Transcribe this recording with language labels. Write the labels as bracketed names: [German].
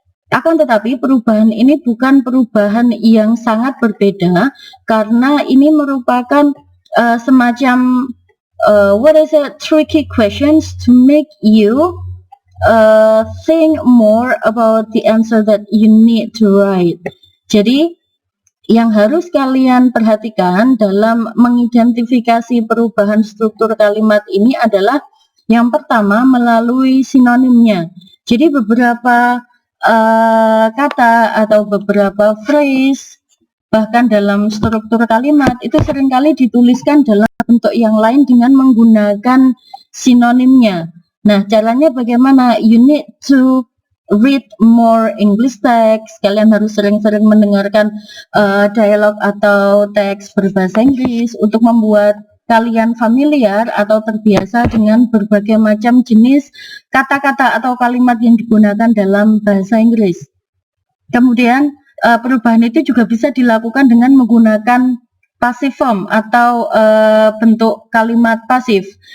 [Indonesian] Akan tetapi perubahan ini bukan perubahan yang sangat berbeda karena ini merupakan semacam [English] tricky questions to make you think more about the answer that you need to write. [Indonesian] Jadi yang harus kalian perhatikan dalam mengidentifikasi perubahan struktur kalimat ini adalah yang pertama melalui sinonimnya. Jadi beberapa kata atau beberapa phrase bahkan dalam struktur kalimat itu seringkali dituliskan dalam bentuk yang lain dengan menggunakan sinonimnya. Nah, caranya bagaimana? [English] You need to read more English text. [Indonesian] Kalian harus sering-sering mendengarkan dialog atau teks berbahasa Inggris untuk membuat kalian familiar atau terbiasa dengan berbagai macam jenis kata-kata atau kalimat yang digunakan dalam bahasa Inggris. Kemudian perubahan itu juga bisa dilakukan dengan menggunakan passive form atau bentuk kalimat pasif.